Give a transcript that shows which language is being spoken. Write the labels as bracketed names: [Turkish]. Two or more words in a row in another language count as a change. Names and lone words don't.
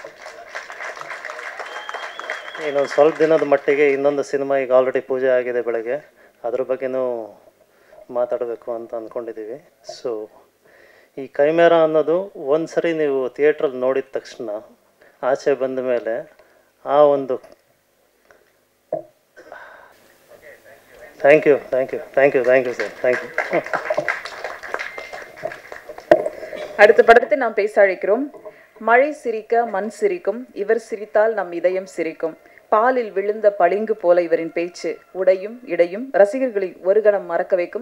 [Kannada] ಇನ್ನೊಂದು ಸ್ವಲ್ಪ ದಿನದ ಮಟ್ಟಿಗೆ ಇನ್ನೊಂದು ಸಿನಿಮಾ ಈಗ ಆಲ್ರೆಡಿ ಪೂಜೆ ಆಗಿದೆ ಬೆಳಗ್ಗೆ, ಅದ್ರ ಬಗ್ಗೆನೂ ಮಾತಾಡಬೇಕು ಅಂತ ಅಂದ್ಕೊಂಡಿದ್ದೀವಿ. ಸೊ ಈ ಕೈಮೇರಾ ಅನ್ನೋದು ಒಂದು ಸರಿ ನೀವು ಥಿಯೇಟ್ರಲ್ಲಿ ನೋಡಿದ ತಕ್ಷಣ ಆಚೆ ಬಂದ ಮೇಲೆ ಆ ಒಂದು [English] thank you [Tamil] சார். தேங்க்யூ. அடுத்த படத்தை நாம் பேச அழைக்கிறோம். மழை சிரிக்க மண் சிரிக்கும், இவர் சிரித்தால் நம் இதயம் சிரிக்கும். பாலில் விழுந்த பளிங்கு போல இவரின் பேச்சு, உடையும் இடையும் ரசிகர்களை ஒரு கணம் மறக்க வைக்கும்.